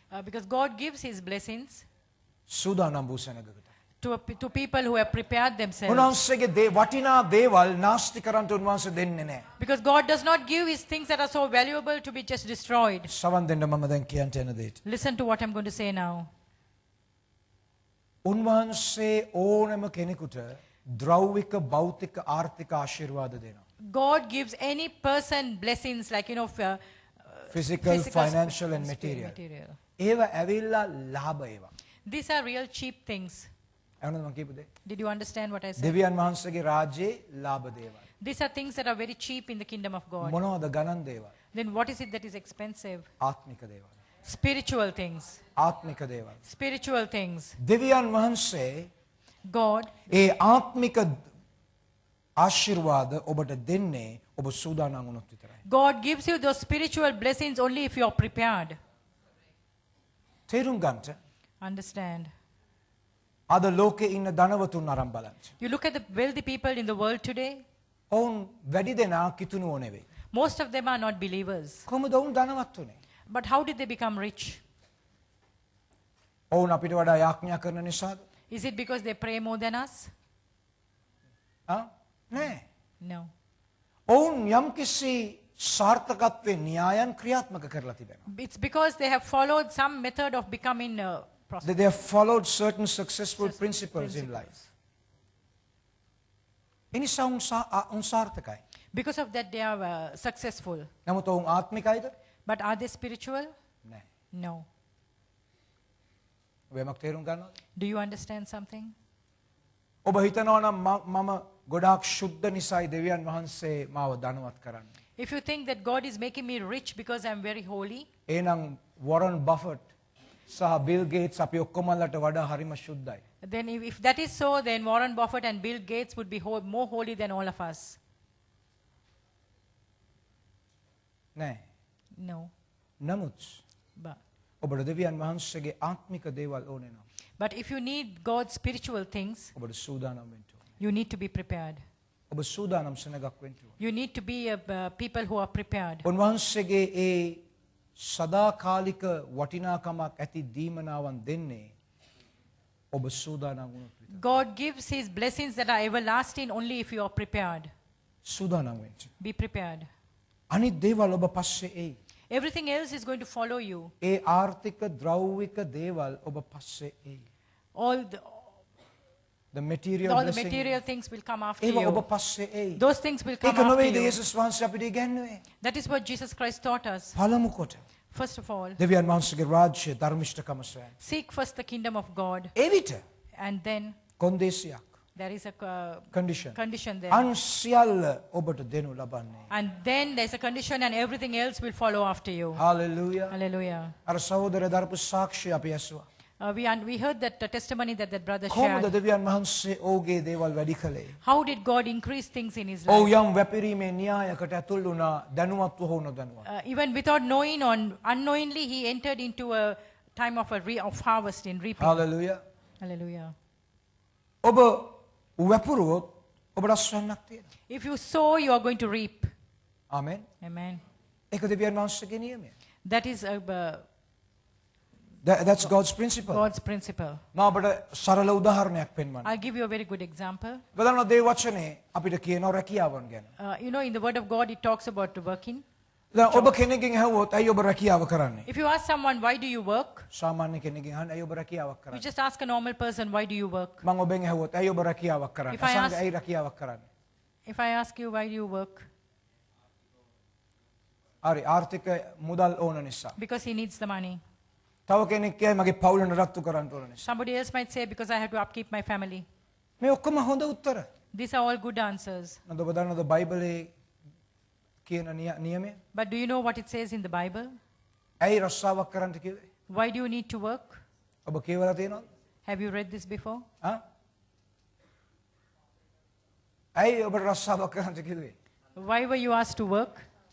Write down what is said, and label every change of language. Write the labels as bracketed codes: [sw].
[en] because God gives his blessings [si] සූදානම් වූ සෙනගකට. [en] to people who have prepared themselves. [si] උන්වහන්සේගේ වටිනා දේවල් නාස්ති කරන්නට උන්වහන්සේ දෙන්නේ නැහැ. [en] Because God does not give his things that are so valuable to be just destroyed. [si] සවන් දෙන්න මම දැන් කියන්න යන දෙයට. [en] Listen to what I'm going to say now. [si] උන්වහන්සේ ඕනම කෙනෙකුට ද්‍රෞවික භෞතික ආර්ථික ආශිර්වාද දෙනවා. [en] God gives any person blessings like, Physical, financial and material. [si] ඒව ඇවිල්ලා ලාභ ඒවා. [en] These are real cheap things. [si] එවනද මම කියපු දේ? [en] Did you understand what I said? [si] දෙවියන් වහන්සේගේ රාජ්‍යයේ ලාභ දේවල්. [en] These are things that are very cheap in the kingdom of God. [si] මොනවද ගණන් දේවල්? [en] Then what is it that is expensive? [si] ආත්මික දේවල්. [en] Spiritual things. [si] ආත්මික දේවල්. [en] Spiritual things. [si] දෙවියන් වහන්සේ [en] God, [si] ඒ ආත්මික ආශිර්වාද ඔබට දෙන්නේ ඔබ සූදානම් වුණොත් විතරයි. [en] God gives you those spiritual blessings only if you are prepared. [si] තේරුම් ගන්නට [en] Understand? [si] අද ලෝකේ ඉන්න ධනවතුන් අරන් බලන්න. [en] You look at the wealthy people in the world today, [si] ඔවුන් වැඩි දෙනා කිතුණුවෝ නෙවෙයි. [en] most of them are not believers. [si] කොහොමද ඔවුන් ධනවත් උනේ? [en] But how did they become rich? [si] ඔවුන් අපිට වඩා යාඥා කරන නිසාද? [en] Is it because they pray more than us? [si] නෑ. [en] No. [si] ඔවුන් යම්කිසි සාර්ථකත්වයේ න්‍යායන් ක්‍රියාත්මක කරලා තිබෙනවා. [en] It's because they have followed some method of becoming prosperous. They have followed certain successful principles in life. [si] එනිසා උන් සාර්ථකයි. [en] Because of that, they are successful. [si] නමුත් ඔවුන් ආත්මිකයිද? [en] But are they spiritual? [si] නෑ. [en] No. [si] ඔබ යමක් තේරුම් ගන්නවද? [en] Do you understand something? [si] ඔබ හිතනවා නම් මම ගොඩාක් ශුද්ධ නිසායි දෙවියන් වහන්සේ මාව ධනවත් කරන්නේ. [en] If you think that God is making me rich because I'm very holy, [si] එහෙනම් වොරන් බෆට් සහ බිල් ගේට්ස් අපි ඔක්කොමලට වඩා හරිම ශුද්ධයි. [en] then if that is so, then Warren Buffett and Bill Gates would be more holy than all of us. [si] නෑ. [en] No. [si] නමුත් [en] But, [si] ඔබට දෙවියන් වහන්සේගේ ආත්මික දේවල් ඕනේ නම් [en] but if you need God's spiritual things, [si] ඔබට සූදානම් වෙන්න ඕනේ. [en] you need to be prepared. [si] ඔබ සූදානම් සෙනගක් වෙන්න ඕනේ. [en] You need to be people who are prepared. [si] උන්වහන්සේගේ ඒ සදාකාලික වටිනාකමක් ඇති දීමනාවන් දෙන්නේ ඔබ සූදානම් වුණොත් විතරයි. [en] God gives his blessings that are everlasting only if you are prepared. [si] සූදානම් වෙන්න. [en] Be prepared. [si] අනිත් දේවල් ඔබ පස්සේ එයි. [en] Everything else is going to follow you. [si] ඒ ආර්ථික ද්‍රව්‍යික දේවල් ඔබ පස්සේ එයි. [en] All The material the blessing. material things will come after [si] ඒව ඔබ [en] you. [si] පස්සේ එයි. [en] Those things will come [si] ඒක [en] after [si] නොවේද [en] you. [si] යේසුස් වහන්සේ අපිට ඉගැන්වුවේ? [en] That is what Jesus Christ taught us. [si] පළමු කොට [en] First of all, [si] දෙවියන් වහන්සේගේ රාජ්‍ය ධර්මිෂ්ඨකම සොයන්න. [en] seek first the kingdom of God, [si] එවිට [en] and then [si] කොන්දේසියක් [en] there is a condition condition there. [si] අන් සියල්ල ඔබට දෙනු ලබන්නේ. [en] And then there's a condition, and everything else will follow after you. Hallelujah. Hallelujah. [si] අර සහෝදරය දරපු සාක්ෂිය අපි ඇසුවා. [en] We heard that the testimony that brother [si] කොහොමද [en] shared. [si] දෙවියන් වහන්සේ ඔහුගේ දේවල් වැඩි කළේ? [en] How did God increase things in his [si] ඔහු [en] life? [si] යම් වැපිරීමේ න්‍යායකට ඇතුල් වුණා දැනුවත්ව හෝ නොදැනුවත්ව. [en] Even without knowing or unknowingly, he entered into a time of of harvest in reaping. Hallelujah. Hallelujah. [si] ඔබ වැපුරුවොත් ඔබට අස්වැන්නක් තියෙනවා. [en] If you sow, you are going to reap. [si] Amen. [en] Amen. [si] ඒක දෙවියන් වහන්සේගේ නියමය. [en] That is That's God's principle. God's principle. [si] මම ඔබට සරල උදාහරණයක් පෙන්වන්නම්. [en] I'll give you a very good example. [si] බලන්න දේ වචනේ අපිට කියනවා රැකියාවන් ගැන. [en] You know, in the Word of God, it talks about working. [si] දැන් ඔබ කෙනෙක්ගෙන් අහුවොත් ඇයි ඔබ රැකියාව කරන්නේ? [en] If you ask someone, why do you work? [si] සාමාන්‍ය කෙනෙක්ගෙන් අහන්න ඇයි ඔබ රැකියාවක් [en] You [si] කරන්නේ? [en] just ask a normal person, why do you work? [si] මම ඔබෙන් අහුවොත් ඇයි ඔබ රැකියාවක් කරන්නේ? [en] If I [si] අසංග [en] ask- [si] ඇයි රැකියාවක් කරන්නේ? [en] If I ask you, why do you work? [si] හරි ආර්ථික මුදල් ඕන නිසා. [en] Because he needs the money. [si] තව කෙනෙක් කියයි මගේ පවුල නඩත්තු කරන්න ඕන නිසා. [en] Somebody else might say, because I have to upkeep my family. [si] මේ ඔක්කොම හොඳ උත්තර. [en] These are all good answers. [si] නේද ඔබ දන්නවද බයිබලයේ කියන නියමය? [en] But do you know what it says in the Bible? [si] ඇයි රස්සාවක් කරන්න කිව්වේ? [en] Why do you need to work? [si] ඔබ කියවලා තියෙනවද? [en] Have you read this before? ආ? [si] ඇයි ඔබ රස්සාවක් කරන්න කිව්වේ? [en] Why were you asked to work?